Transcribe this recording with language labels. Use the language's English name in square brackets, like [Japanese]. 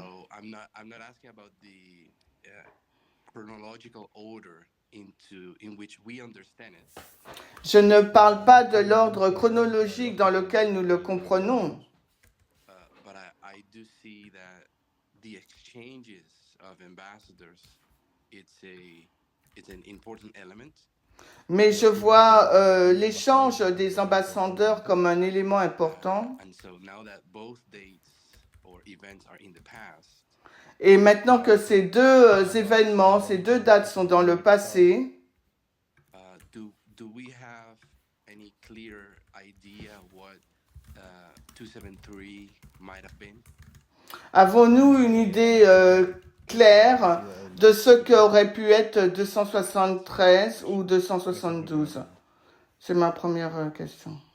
[English] So I'm not asking about the chronological order in which we understand it. [French] Je ne parle pas de l'ordre chronologique dans lequel nous le comprenons. [English] But I do see that the exchanges of ambassadors, it's an important element. [French] Mais je vois l'échange des ambassadeurs comme un élément important. [English] And so now that both dates or events are in the past, [French] Et maintenant que ces deux événements, ces deux dates sont dans le passé, [English] do we have any clear idea what 273 might have been? [French] avons-nous une idée claire de ce qu'aurait pu être 273 ou 272? C'est ma première question.